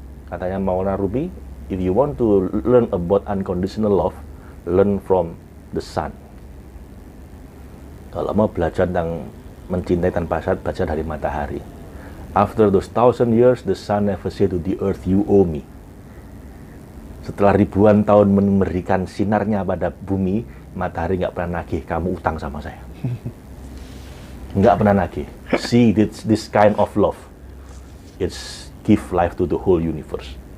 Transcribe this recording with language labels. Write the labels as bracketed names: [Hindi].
[Indonesian] Katanya [English] Maulana Rumi, if you want to learn about unconditional love, learn from the sun. [Indonesian] Kalau mau belajar tentang mencintai tanpa syarat, belajar dari matahari. [English] After those 1,000 years, the sun never say to the earth, you owe me. [Indonesian] Setelah ribuan tahun memberikan sinarnya pada bumi, matahari nggak pernah nagih, kamu utang sama saya. Nggak pernah nagih. [English] See this kind of love. It's give life to the whole universe.